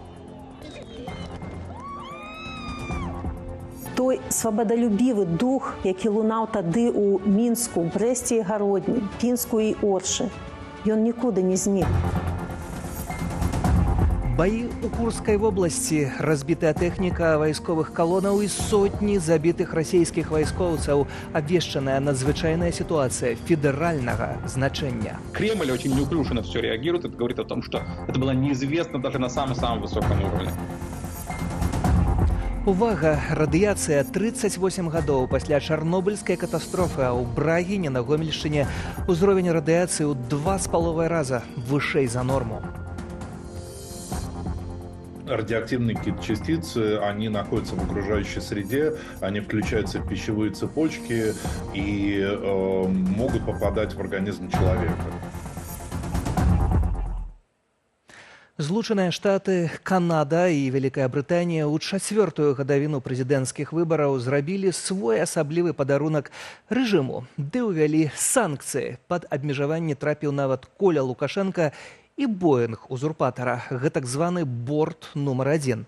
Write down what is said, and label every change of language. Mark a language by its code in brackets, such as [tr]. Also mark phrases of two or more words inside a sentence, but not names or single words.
[be] Той свабодалюбівы дух, які лунаў тады ў Мінску, Брэсце і Гародні, Пінску і Оршы, ён нікуды не знік. Баі ў Курскай вобласці, разбітая тэхніка вайсковых калонаў і сотні забітых расійскіх вайскоўцаў, абвешчаная надзвычайная [ru] ситуация федерального значения. Кремль очень неуклюже на все реагирует. Это говорит о том, что это было неизвестно даже на самом-самом высоком уровне. [be] Увага! Радыяцыя 38 гадоў пасля чарнобыльскай катастрофы, а ў Брагіне на Гомельшчыне узровень радыяцыі ў 2,5 раза вышэй за норму. [ru] Радиоактивные частицы, они находятся в окружающей среде, они включаются в пищевые цепочки и могут попадать в организм человека. [be] Злучаныя Штаты, Канада і Вялікая Брытанія ў 4-ю гадавіну прэзідэнцкіх выбараў зрабілі свой асаблівы падарунак рэжыму, ды ўвялі санкцыі. Пад абмежаванне трапіў нават Коля Лукашенка і Боінг узурпатара, гэтак званы борт нумар 1.